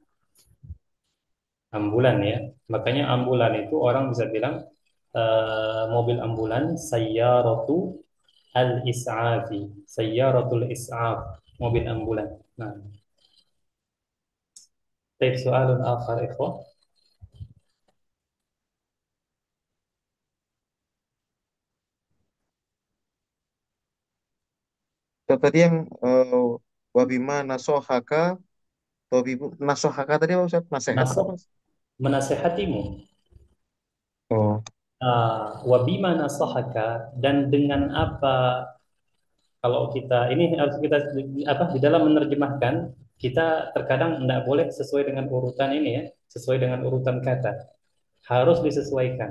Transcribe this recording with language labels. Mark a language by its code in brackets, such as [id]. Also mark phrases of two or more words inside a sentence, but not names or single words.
[id] Ambulan ya. Makanya ambulan itu orang bisa bilang mobil ambulan [ar] سيارة الإسعاف. سيارة الإسعاف, [id] mobil ambulan. Nah, [ar] طيب سؤال آخر إخوة. [id] Tadi yang [ar] وبما نصحك, wabibu nasohaka [id] tadi apa Ustaz? Nasihat apa Nasab Mas? menasehatimu. Oh. [ar] وبما نصحك, [id] dan dengan apa, kalau kita ini harus kita apa di dalam menerjemahkan, kita terkadang tidak boleh sesuai dengan urutan ini ya, sesuai dengan urutan kata, harus disesuaikan.